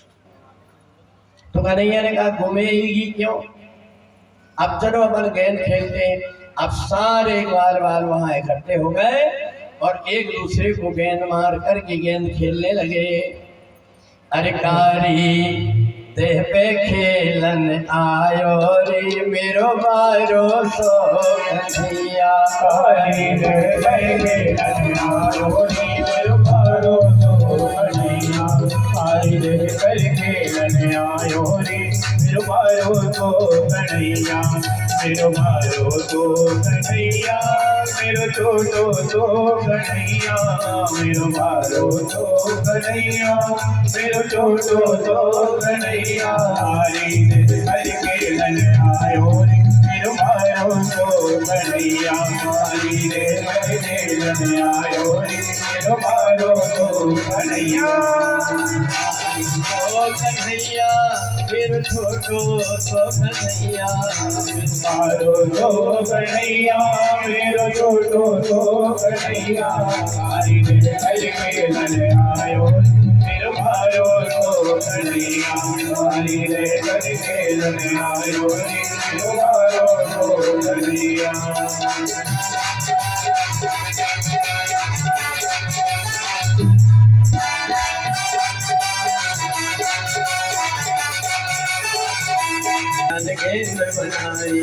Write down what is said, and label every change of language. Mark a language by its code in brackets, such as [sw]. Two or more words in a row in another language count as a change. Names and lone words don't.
[hi] तो कन्हैया ने कहा घूमेगी क्यों? अब चलो अपन गेंद खेलते हैं। अब सारे ग्वाल वाल वहां इकट्ठे हो गए और एक दूसरे को गेंद मार करके गेंद खेलने लगे। [bra] अरे कारी देह पे खेलन आयो रे मेरो बारो सो कन्हैया। कारी देह पे खेलन आयो रे मेरो बारो सो कन्हैया। कारी देह पे खेलन आयो रे मेरो बारो सो कन्हैया। मेरो बारो सो कन्हैया, मेरो छोटो सो कन्हैया। मेरो बारो सो कन्हैया, मेरो छोटो सो कन्हैया। हरि हरि खेलन आयो रे मेरो बारो सो कन्हैया। हरि हरि खेलन आयो रे मेरो बारो सो कन्हैया। ओ कन्हैया मेरो छोटो सो कन्हैया। बारो सो कन्हैया, मेरो छोटो सो कन्हैया। हरि हरि खेलन आयो मेरो बारो सो कन्हैया। हरि हरि खेलन आयो मेरो बारो सो कन्हैया। [hi] गेंद बनाई